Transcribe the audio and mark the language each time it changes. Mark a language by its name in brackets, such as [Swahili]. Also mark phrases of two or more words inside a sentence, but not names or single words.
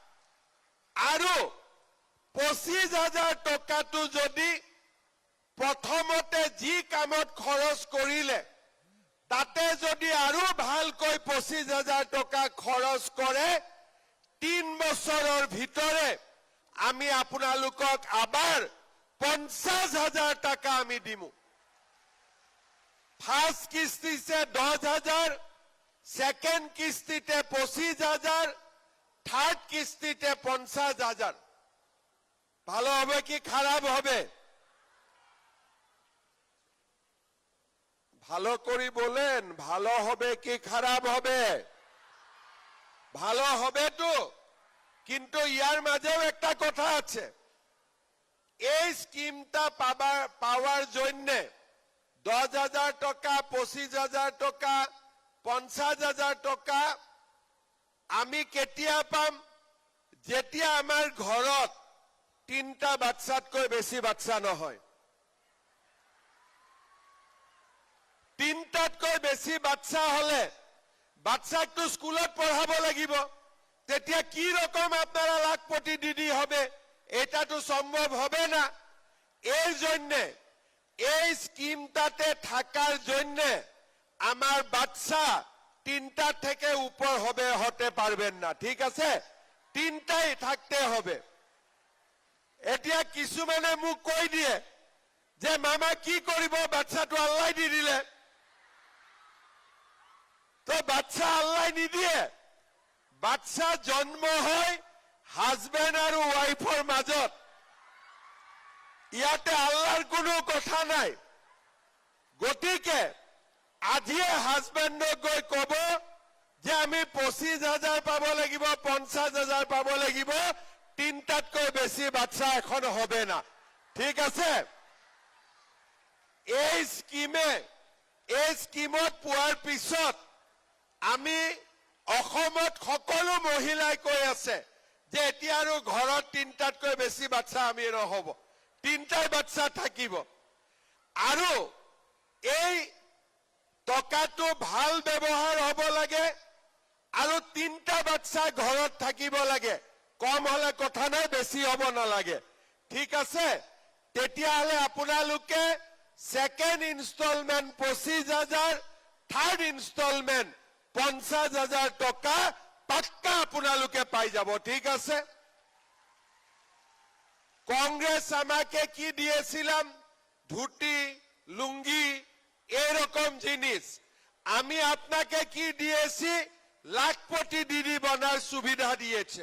[Assamese] আৰু 25,000 টকাটো যদি প্ৰথমতে যি কামত খৰচ কৰিলে তাতে যদি আৰু ভালকৈ 25,000 টকা খৰচ কৰে 3 বছৰৰ ভিতৰে আমি আপোনালোকক [Bangla] আবার 50,000 টাকা আমি দিমু। ফার্স্ট কিস্তিতে 10,000, সেকেন্ড কিস্তিতে 25,000, থার্ড কিস্তিতে 50,000। ভালো হবে কি খারাপ হবে? ভালো করে বলেন, ভালো হবে কি খারাপ হবে? ভালো হবে তো, কিন্তু ইয়ার মাঝেও একটা কথা আছে। এই স্কিমটা পাওয়ার জন্য 10,000 টাকা, 25,000 টাকা, 50,000 টাকা আমি [Assamese] কেতিয়া পাম? যেতিয়া আমার ঘরত 3টা বাচ্চাতকৈ বেশি বাচ্চা নহয়। 3টাতকৈ বেশি বাচ্চা হলে বাচ্চাকটো স্কুলত পড়াব লাগিব। [Bangla] তেতিয়া কি রকম আপনারা লাখপতি দিদি হবে? এটা তো সম্ভব হবে না। এই জন্য এই স্কিমটাতে থাকার জন্য আমার বাচ্চা 3টা থেকে উপর হতে পারবেন না। ঠিক আছে, 3টাই থাকতে হবে। [Assamese] এতিয়া কিছুমানে মোক কৈ দিয়ে যে মামা কি কৰিব, বাচ্চাটো আল্লাহ দি দিলে। তো বাচ্চা আল্লাহ নিদিয়ে, বাচ্চা জন্ম হয় হাজবেন্ড আর ওয়াইফর মাজত। ইয়াতে আল্লাহর কোনো কথা নাই। গতিকে আজিয়ে হাজবেন্ডক গৈ কব যে আমি 25,000 পাব লাগিব, 50,000 পাব লাগিব, তিনটাতকৈ বেছি বাচ্চা এখন [Bangla] হবে না। ঠিক আছে? [Assamese] এই স্কিমত পোৱাৰ পিছত আমি অসমত সকলো মহিলাই কৈ আছে যে এতিয়া আৰু ঘৰত তিনটাতকৈ বেছি বাচ্চা আমি নহব, তিনটাই বাচ্চা থাকিব। আৰু এই টকাটো ভাল ব্যৱহাৰ হ'ব লাগে আৰু তিনটা বাচ্চা ঘৰত থাকিব লাগে। কম হলে কথা নাই, বেছি হ'ব নালাগে। ঠিক আছে? তেতিয়াহলে আপোনালোকে [English] second installment [Assamese] 25,000, [English] third installment [Assamese] 50,000 টকা পাক্কা আপোনালোকে পাই যাব। [Bangla] ঠিক আছে? কংগ্রেস আমাকে কি দিয়েছিলাম? ধুতি, লুঙ্গি, এরকম জিনিস। আমি আপনাকে কি দিয়েছি? লাখপতি দিদি বনার সুবিধা দিয়েছে।